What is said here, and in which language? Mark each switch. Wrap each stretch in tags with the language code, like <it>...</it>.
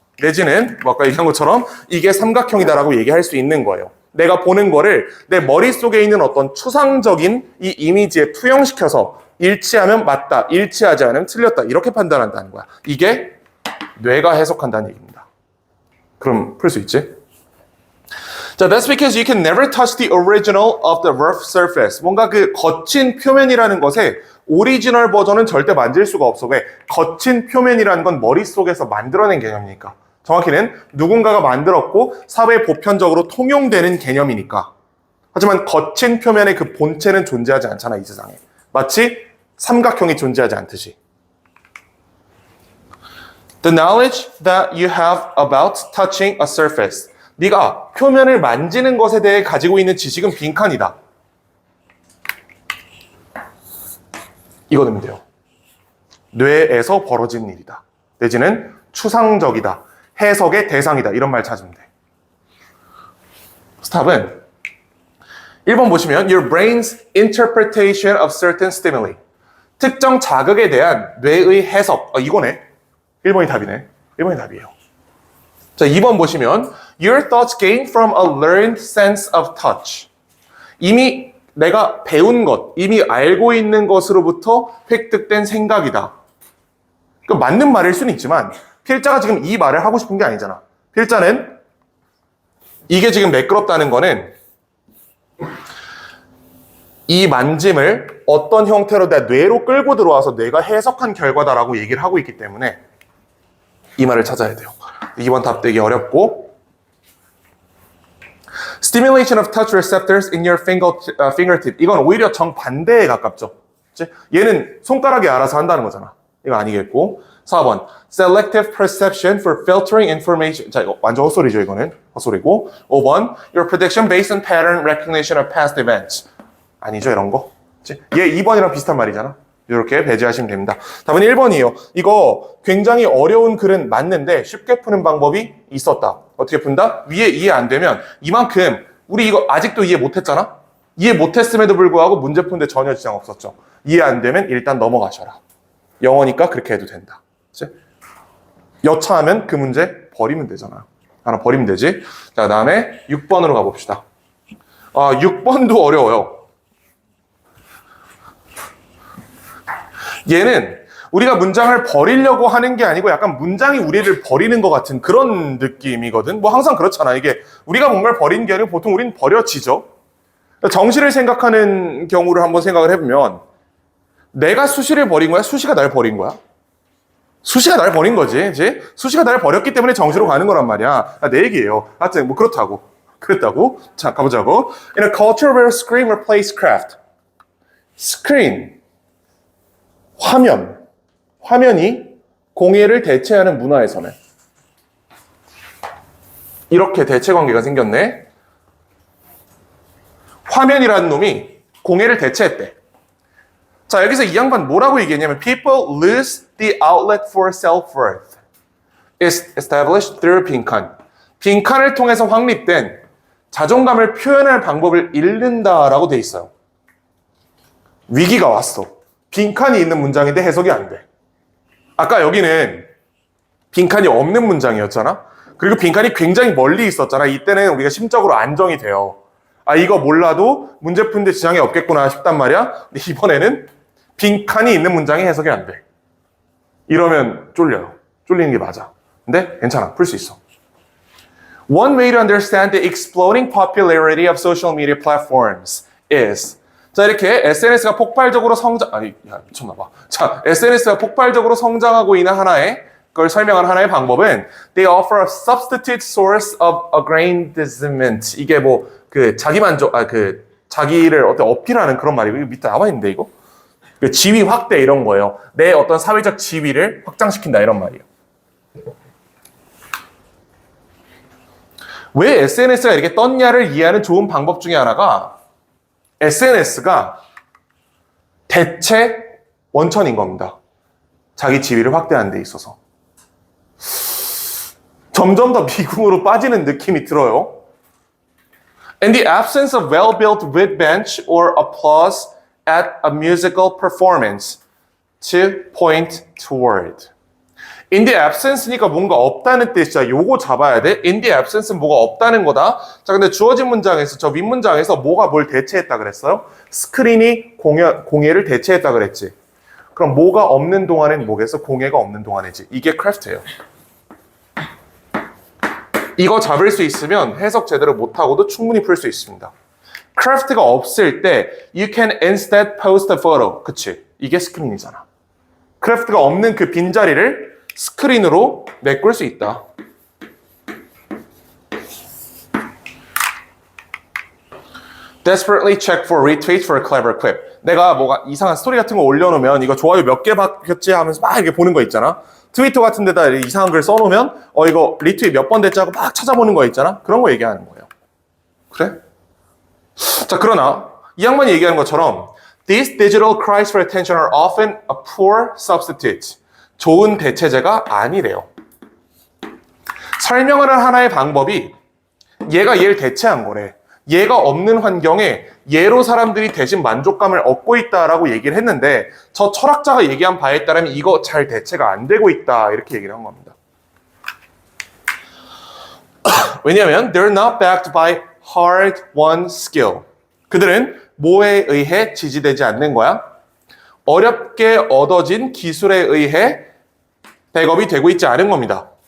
<ko>내지는 뭐 아까 얘기한 것처럼 이게 삼각형이다라고 얘기할 수 있는 거예요. 내가 보는 거를 내 머릿속에 있는 어떤 추상적인 이 이미지에 투영시켜서 일치하면 맞다, 일치하지 않으면 틀렸다 이렇게 판단한다는 거야. 이게 뇌가 해석한다는 얘기입니다. 그럼 풀 수 있지?</ko> <en>자, that's because you can never touch the original of the rough surface.</en> <ko>뭔가 그 거친 표면이라는 것에 오리지널 버전은 절대 만질 수가 없어. 왜? 거친 표면이라는 건 머릿속에서 만들어낸 개념이니까. 정확히는 누군가가 만들었고 사회 보편적으로 통용되는 개념이니까. 하지만 거친 표면의 그 본체는 존재하지 않잖아, 이 세상에. 마치 삼각형이 존재하지 않듯이.</ko> <en>The knowledge that you have about touching a surface.</en> <ko>네가 표면을 만지는 것에 대해 가지고 있는 지식은 빈칸이다. 이거 넣으면 돼요. 뇌에서 벌어진 일이다. 내지는 추상적이다. 해석의 대상이다. 이런 말 찾으면 돼. 답은 1번 보시면</ko> <en>your brain's interpretation of certain stimuli.</en> <ko>특정 자극에 대한 뇌의 해석. 이거네. 1번이 답이네. 1번이 답이에요. 자, 2번 보시면</ko> <en>your thoughts gain from a learned sense of touch.</en> <ko>이미 내가 배운 것, 이미 알고 있는 것으로부터 획득된 생각이다. 그 맞는 말일 수는 있지만 필자가 지금 이 말을 하고 싶은 게 아니잖아. 필자는 이게 지금 매끄럽다는 거는 이 만짐을 어떤 형태로 내 뇌로 끌고 들어와서 뇌가 해석한 결과다라고 얘기를 하고 있기 때문에 이 말을 찾아야 돼요. 2번 답 되기 어렵고</ko> <en>Stimulation of touch receptors in your fingertip.</en> <ko>이건 오히려 정반대에 가깝죠. 그치? 얘는 손가락이 알아서 한다는 거잖아. 이거 아니겠고 4번</ko> <en>Selective perception for filtering information.</en> <ko>자, 이거 완전 헛소리죠. 이거는 헛소리고 5번</ko> <en>Your prediction based on pattern recognition of past events.</en> <ko>아니죠, 이런 거. 그치? 얘 2번이랑 비슷한 말이잖아. 이렇게 배제하시면 됩니다. 답은 1번이에요. 이거 굉장히 어려운 글은 맞는데 쉽게 푸는 방법이 있었다. 어떻게 푼다? 위에 이해 안 되면 이만큼 우리 이거 아직도 이해 못했잖아? 이해 못했음에도 불구하고 문제 푸는데 전혀 지장 없었죠. 이해 안 되면 일단 넘어가셔라. 영어니까 그렇게 해도 된다. 그치? 여차하면 그 문제 버리면 되잖아. 하나 버리면 되지. 자, 그다음에 6번으로 가봅시다. 6번도 어려워요. 얘는 우리가 문장을 버리려고 하는 게 아니고 약간 문장이 우리를 버리는 것 같은 그런 느낌이거든. 뭐 항상 그렇잖아. 이게 우리가 뭔가를 버리는 게 아니고 보통 우리는 버려지죠. 정시를 생각하는 경우를 한번 생각을 해보면 내가 수시를 버린 거야? 수시가 날 버린 거야? 수시가 날 버린 거지. 그치? 수시가 날 버렸기 때문에 정시로 가는 거란 말이야. 내 얘기예요. 하여튼 뭐 그렇다고. 그랬다고. 자, 가보자고.</ko> <en>In a culture where screen replaced craft. screen.</en> <ko>화면이 공예를 대체하는 문화에서는 이렇게 대체 관계가 생겼네. 화면이라는 놈이 공예를 대체했대. 자, 여기서 이 양반 뭐라고 얘기했냐면</ko> <en>People lose the outlet for self-worth is established through 빈칸.</en> <ko>빈칸을 통해서 확립된 자존감을 표현할 방법을 잃는다라고 돼 있어요. 위기가 왔어. 빈칸이 있는 문장인데 해석이 안 돼. 아까 여기는 빈칸이 없는 문장이었잖아. 그리고 빈칸이 굉장히 멀리 있었잖아. 이때는 우리가 심적으로 안정이 돼요. 이거 몰라도 문제 푸는데 지장이 없겠구나 싶단 말이야. 근데 이번에는 빈칸이 있는 문장이 해석이 안 돼. 이러면 쫄려요. 쫄리는 게 맞아. 근데 괜찮아. 풀 수 있어.</ko> <en>One way to understand the exploding popularity of social media platforms is</en> <ko>자, 이렇게 SNS가 폭발적으로 미쳤나봐. 자, SNS가 폭발적으로 성장하고 있는 그걸 설명한 하나의 방법은</ko> <en>they offer a substitute source of aggrandizement.</en> <ko>이게 뭐, 자기를 어떻게 어필하는 그런 말이고, 이거 밑에 나와 있는데, 이거? 지위 확대 이런 거예요. 내 어떤 사회적 지위를 확장시킨다, 이런 말이에요. 왜 SNS가 이렇게 떴냐를 이해하는 좋은 방법 중에 하나가 SNS가 대체 원천인 겁니다. 자기 지위를 확대하는 데 있어서. 점점 더 미궁으로 빠지는 느낌이 들어요.</ko> <en>In the absence of well-built witbench or applause at a musical performance to point toward. In the absence</en> <ko>니까 뭔가 없다는 뜻이야. 요거 잡아야 돼.</ko> <en>In the absence</en> <ko>는 뭐가 없다는 거다. 자, 근데 주어진 문장에서, 저 윗문장에서 뭐가 뭘 대체했다 그랬어요? 스크린이 공예를 대체했다 그랬지. 그럼 뭐가 없는 동안엔 뭐겠어? 공예가 없는 동안이지. 이게 크래프트예요. 이거 잡을 수 있으면 해석 제대로 못하고도 충분히 풀 수 있습니다. 크래프트가 없을 때</ko> <en>you can instead post a photo.</en> <ko>그치? 이게 스크린이잖아. 크래프트가 없는 그 빈자리를 스크린으로 메꿀 수 있다.</ko> <en>Desperately check for retweets for a clever quip.</en> <ko>내가 뭐가 이상한 스토리 같은 거 올려놓으면 이거 좋아요 몇 개 받겠지 하면서 막 이렇게 보는 거 있잖아. 트위터 같은 데다 이상한 글 써놓으면 이거 리트윗 몇 번 됐지 하고 막 찾아보는 거 있잖아. 그런 거 얘기하는 거예요. 그래? 자, 그러나 이 양반이 얘기하는 것처럼</ko> <en>These digital cries for attention are often a poor substitute.</en> <ko>좋은 대체제가 아니래요. 설명을 할 하나의 방법이 얘가 얘를 대체한 거래. 얘가 없는 환경에 얘로 사람들이 대신 만족감을 얻고 있다라고 얘기를 했는데 저 철학자가 얘기한 바에 따르면 이거 잘 대체가 안 되고 있다 이렇게 얘기를 한 겁니다. 왜냐하면</ko> <en>they're not backed by hard-won skill.</en> <ko>그들은 뭐에 의해 지지되지 않는 거야? 어렵게 얻어진 기술에 의해 백업이 되고 있지 않은 겁니다.</ko>